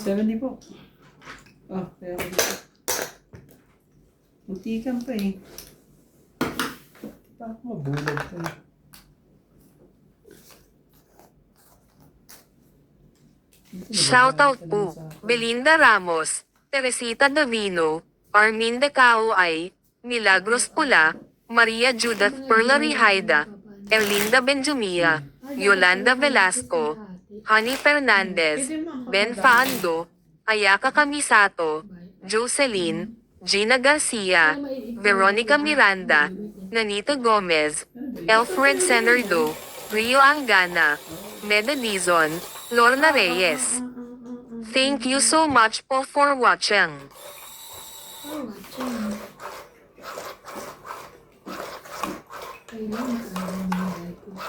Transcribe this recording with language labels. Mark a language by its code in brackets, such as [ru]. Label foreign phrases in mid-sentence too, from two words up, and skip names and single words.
[tl] 70 po. Ah, kaya ko dito. Muntikan pa eh. Baka mabulag ka eh. Shoutout po, Belinda Ramos, Teresita Davino, Armin De Caoay, Milagros Pula, Maria Judith Perlari Haida, Erlinda Benjumia, Yolanda Velasco, Honey Fernandez, Ben Faando, Ayaka Kamisato, Jocelyn, Gina Garcia, Veronica Miranda, Nanita Gomez, Alfred Senardo, Rio Angana, Meda Dizon, Lorna Reyes. [en] Thank you so much po for watching. Oh, watching. [tl] Kailangan makakaroon ko.